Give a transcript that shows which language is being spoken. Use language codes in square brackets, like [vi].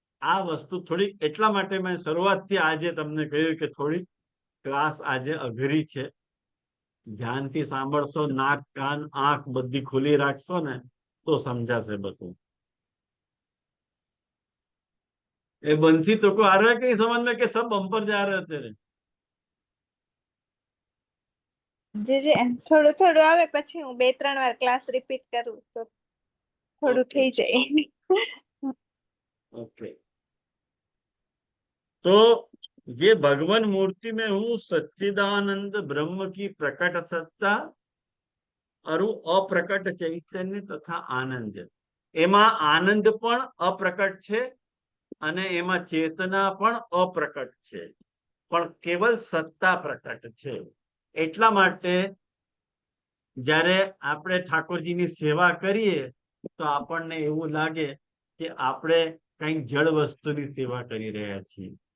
[gu] આ વસ્તુ થોડી, એટલા માટે મેં શરૂઆતથી આજે તમને કહ્યું કે થોડી ક્લાસ આજે અઘરી છે. ધ્યાનથી સાંભળશો, નાક કાન આંખ બધી ખુલ્લી રાખશો ને તો સમજાશે બધું. [hi] એ બંસી તો આ रहा है कि समझ में कि सब बम्पर जा रहे हैं तेरे? [gu] જે થોડું થોડું આવે, પછી હું 2-3 વાર ક્લાસ રિપીટ કરું તો થોડું થઈ જાય. [hi] ओके, तो ये भगवान मूर्ति में हूँ, सच्चिदानंद ब्रह्म की प्रकट सत्ता और अप्रकट चैतन्य तथा आनंद. [gu] एमा आनंद पण अप्रकट छे અને એમાં ચેતના પણ અપ્રકટ છે, પણ કેવલ સત્તા પ્રકટ છે. એટલા માટે જ્યારે આપણે ઠાકોરજીની સેવા કરીએ તો આપણને એવું લાગે કે આપણે કંઈક જળ વસ્તુની સેવા કરી રહ્યા છીએ.